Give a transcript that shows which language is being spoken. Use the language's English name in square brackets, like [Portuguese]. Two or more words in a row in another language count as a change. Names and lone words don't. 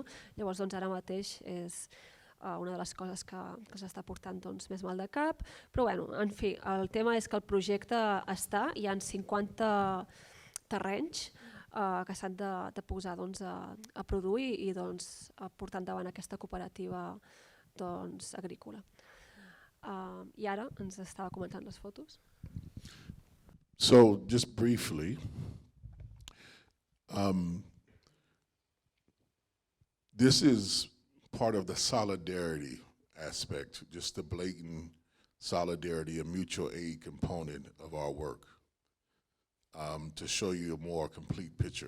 [Catalan] Llavors ara mateix és una de les coses que s'està portant més mal de cap, però en fi, el tema és que el projecte està, hi ha 50 terrenys que s'han de posar a produir i portar endavant aquesta cooperativa agrícola. I ara ens estava comentant les fotos. [English] So just briefly, this is part of the solidarity aspect, just the blatant solidarity and mutual aid component of our work, to show you a more complete picture.